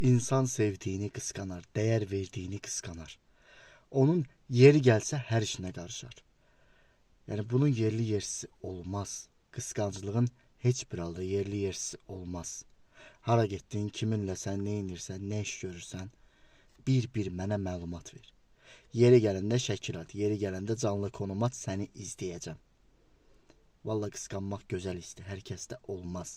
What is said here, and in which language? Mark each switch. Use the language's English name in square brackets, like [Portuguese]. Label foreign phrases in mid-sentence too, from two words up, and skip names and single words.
[Turkish] İnsan sevdiğini kıskanar, değer verdiğini kıskanar. Onun yeri gelse her işine karışar. Yani bunun yerli yersiz olmaz. Kıskançlığın hiçbir halda yerli yersiz olmaz. [Azerbaijani] Hara getdin, kiminlə sən, nə inirsən, nə iş görürsən, bir mənə məlumat ver. Yeri gələndə şəkil at, yeri gələndə canlı konum at, səni izləyəcəm. Valla kıskanmaq gözəl histir, hər kəsdə olmaz.